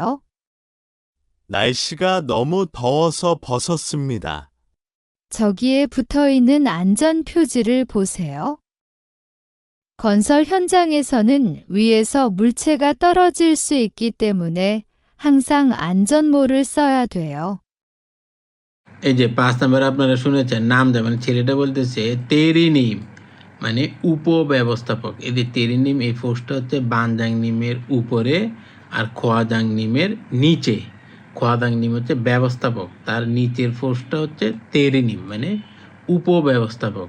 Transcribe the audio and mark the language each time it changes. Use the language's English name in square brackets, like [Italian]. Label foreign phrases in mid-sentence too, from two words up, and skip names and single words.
[Korean] 날씨가 너무 더워서 벗었습니다. 저기에 붙어 있는 안전 표지를 보세요. 건설 현장에서는 위에서 물체가 떨어질 수 있기 때문에 항상 안전모를 써야 돼요. [Bangla] এই যে 5 নাম্বার আপনারা শুনেছেন নাম যেমন ছেলেটা বলতেছে তেরিনিম, মানে উপব্যবস্থাপক। এই যে তেরিনিম এই পোস্টটা হচ্ছে বানজাং নিমের উপরে আর খোয়াজাং নিমের নিচে। খোয়াজাং নিম হচ্ছে ব্যবস্থাপক, তার নিচের পোস্টটা হচ্ছে তেরিনিম মানে উপব্যবস্থাপক।